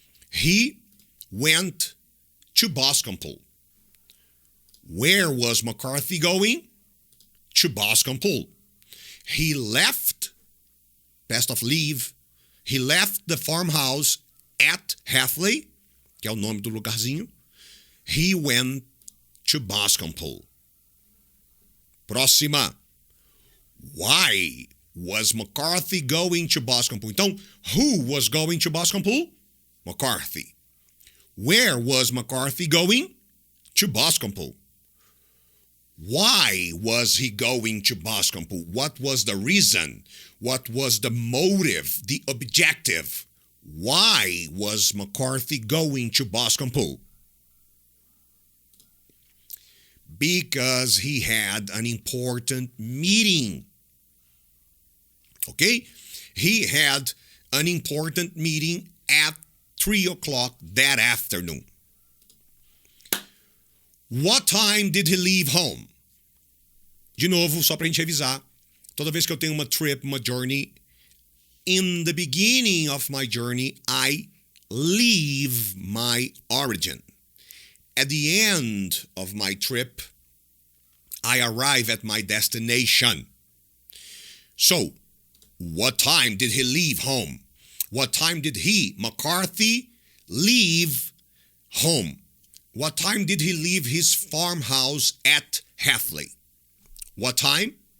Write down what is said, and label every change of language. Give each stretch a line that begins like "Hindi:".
English: He went to Boscombe Pool. Where was McCarthy going? To Boscombe Pool. He left, best of leave, he left the farmhouse at Hatley, que é o nome do lugarzinho. He went to Boscombe Pool.
Portuguese: Próxima.
English: Why was McCarthy going to Boscombe Pool? Então, who was going to Boscombe Pool? McCarthy. Where was McCarthy going? To Boscombe Pool. Why was he going to Boscombe Pool? What was the reason? What was the motive, the objective? Why was McCarthy going to Boscombe Pool? Because he had an important meeting. Okay? He had an important meeting at 3 o'clock that afternoon. What time did he leave home?
Portuguese: De novo, só pra gente revisar. Toda vez que eu tenho uma trip, uma journey,
English: in the beginning of my journey, I leave my origin. At the end of my trip, I arrive at my destination. So, what time did he leave home? What time did he, McCarthy, leave home? What time did he leave his farmhouse at Hatley? What time?